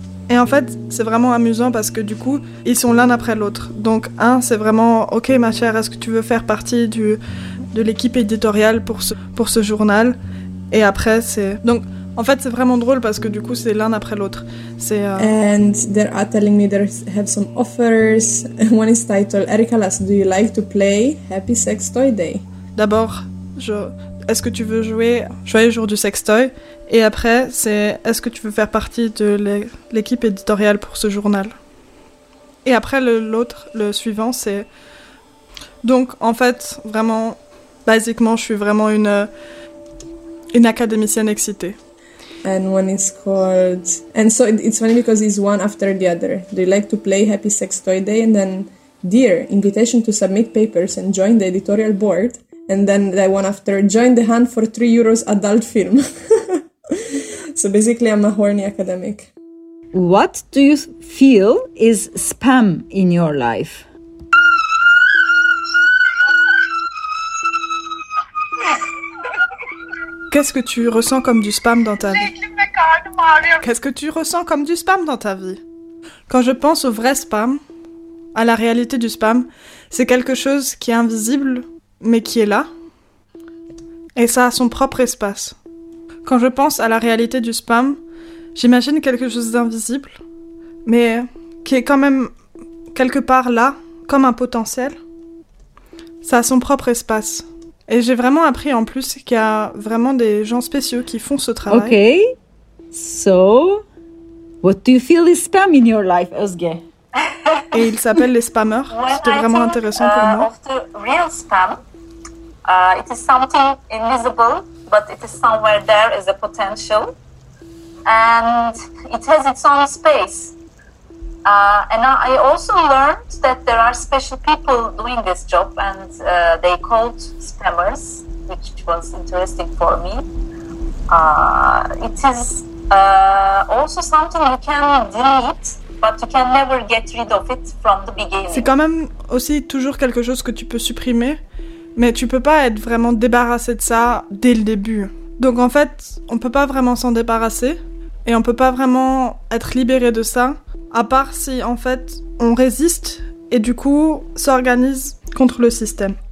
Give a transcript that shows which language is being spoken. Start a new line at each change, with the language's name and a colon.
French: Et en fait, c'est vraiment amusant parce que du coup, ils sont l'un après l'autre. Donc un, c'est vraiment... Ok ma chère, est-ce que tu veux faire partie de l'équipe éditoriale pour ce journal? Et après, c'est... Donc en fait, c'est vraiment drôle parce que du coup, c'est l'un après l'autre. C'est...
English: And they are telling me they have some offers. One is titled, Erika Lass, do you like to play Happy Sex Toy Day?
French: D'abord, est-ce que tu veux jouer Joyeux jour du sex toy? Et après, c'est est-ce que tu veux faire partie de l'équipe éditoriale pour ce journal? Et après, le suivant, c'est... Donc, en fait, vraiment, basiquement, je suis vraiment une académicienne excitée.
English: And one is called... And so it's funny because it's one after the other. Do you like to play Happy Sex Toy Day? And then, dear, invitation to submit papers and join the editorial board. And then that one after, join the hunt for €3 adult film. So basically I'm a horny academic. What do you feel is spam in your life?
French: Qu'est-ce que tu ressens comme du spam dans ta vie? Qu'est-ce que tu ressens comme du spam dans ta vie? Quand je pense au vrai spam, à la réalité du spam, c'est quelque chose qui est invisible, mais qui est là. Et ça a son propre espace. Quand je pense à la réalité du spam, j'imagine quelque chose d'invisible, mais qui est quand même quelque part là, comme un potentiel. Ça a son propre espace. Et j'ai vraiment appris en plus qu'il y a vraiment des gens spéciaux qui font ce travail.
English: Ok, so, what do you feel is spam in your life, Özge?
French: Et ils s'appellent les spammers. C'était vraiment intéressant pour moi.
English: Of the real spam, it is something invisible, but it is somewhere there as a potential, and it has its own space. And I also learned that there are special people doing this job, and they called spammers, which was interesting for me. It is also something you can delete, but you can never get rid of it from the beginning.
French: C'est quand même aussi toujours quelque chose que tu peux supprimer, mais tu peux pas être vraiment débarrassé de ça dès le début. Donc en fait, on peut pas vraiment s'en débarrasser, et on peut pas vraiment être libéré de ça. À part si, en fait, on résiste et du coup, s'organise contre le système.